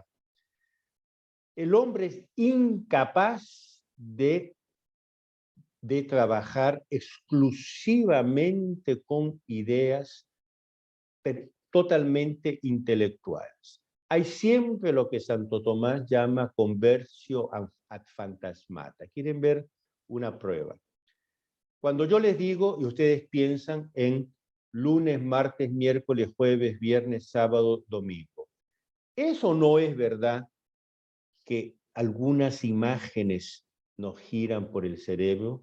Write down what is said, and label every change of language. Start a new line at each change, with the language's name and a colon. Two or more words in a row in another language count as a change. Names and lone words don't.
Spanish: El hombre es incapaz de trabajar exclusivamente con ideas totalmente intelectuales. hay siempre lo que Santo Tomás llama
Latin: conversio ad fantasmata.
Spanish: ¿Quieren ver una prueba? Cuando yo les digo y ustedes piensan en lunes, martes, miércoles, jueves, viernes, sábado, domingo, ¿eso no es verdad que algunas imágenes nos giran por el cerebro?